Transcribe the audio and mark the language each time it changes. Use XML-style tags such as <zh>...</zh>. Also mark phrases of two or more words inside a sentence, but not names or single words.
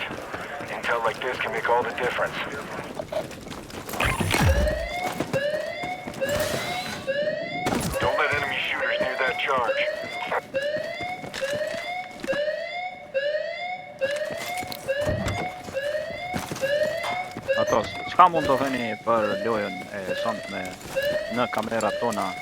<en>Intel like this can make all the difference. Don't let enemy shooters near that charge.</en> <sq>Ato, Çka mund të theni për lojën e sonte në kamerat tona?</sq>